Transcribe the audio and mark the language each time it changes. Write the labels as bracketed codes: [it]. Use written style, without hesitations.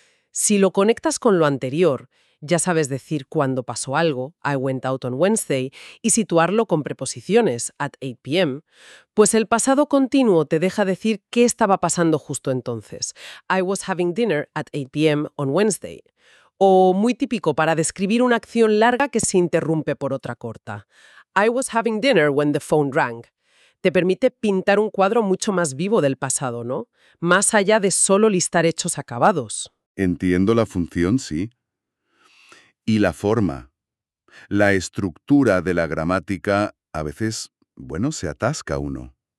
[es] Si lo conectas con lo anterior, ya sabes decir cuándo pasó algo, [en] I went out on Wednesday, [es] y situarlo con preposiciones, [en] at 8 p.m., [es] pues el pasado continuo te deja decir qué estaba pasando justo entonces. [en] I was having dinner at 8 p.m. on Wednesday. [es] O muy típico para describir una acción larga que se interrumpe por otra corta. [en] I was having dinner when the phone rang. [es] Te permite pintar un cuadro mucho más vivo del pasado, ¿no? Más allá de solo listar hechos acabados. Entiendo la función, sí. Y la forma, la estructura de la gramática, a veces, bueno, se atasca uno.